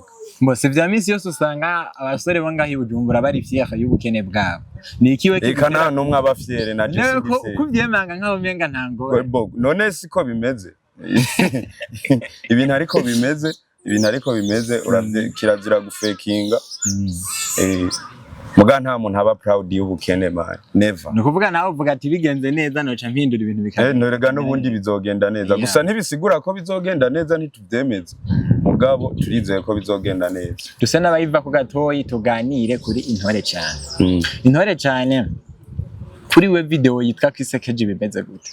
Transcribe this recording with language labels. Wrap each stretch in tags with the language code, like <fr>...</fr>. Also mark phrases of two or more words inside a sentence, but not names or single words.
<rn>si vya misi yose usanga abasore bo ngaho Bujumbura bari fiera y'ubukene bwabo ni ikiwe eka nta numwe abafyere na je sibise kuvyemanga nkaho menga ntango none siko bimeze ibintu ariko bimeze uravye kirazira gufekinga muga nta muntu aba proud y'ubukene</rn> <en>man never</en> <rn>no kuvuga nawe uvuga ati bigenze neza noca mpindura ibintu bikagenda norega n'ubundi bizogenda neza gusa ntibisigura ko bizogenda neza ntituvyemeza mugabo turizeye ko bizogenda neza duse n'abayiva ku gatoyi tuganire kuri intore cyane intore cyane kuri we video yitwa kwisekeje bimeze gute</rn>